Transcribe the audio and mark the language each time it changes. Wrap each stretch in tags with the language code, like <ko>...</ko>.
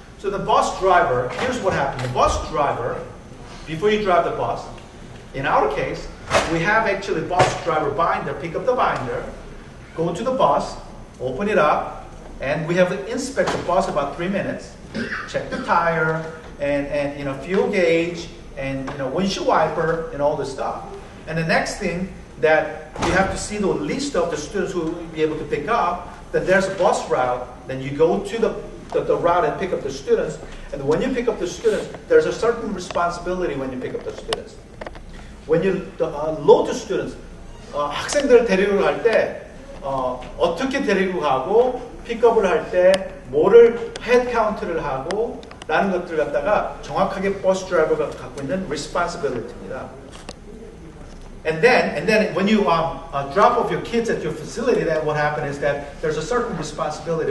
<en>So the bus driver, here's what happens. The bus driver, before you drive the bus, in our case, we have actually bus driver binder, pick up the binder, go to the bus, open it up, and we have to inspect the bus about 3 minutes, check the tire, and fuel gauge, and windshield wiper, and all this stuff. And the next thing that you have to see the list of the students who will be able to pick up, that there's a bus route, then you go to the route and pick up the students. And when you pick up the students, there's a certain responsibility when you pick up the students. When you load the students,</en> <ko>학생들을 데리고 갈 때 어떻게 데리고 가고 픽업을 할 때 뭐를 헤드 카운트를 하고 라는 것들 갖다가 정확하게 버스 드라이버가 갖고 있는 responsibility입니다.</ko> <en>And then when you drop off your kids at your facility, then what happens is that there's a certain responsibility.</en>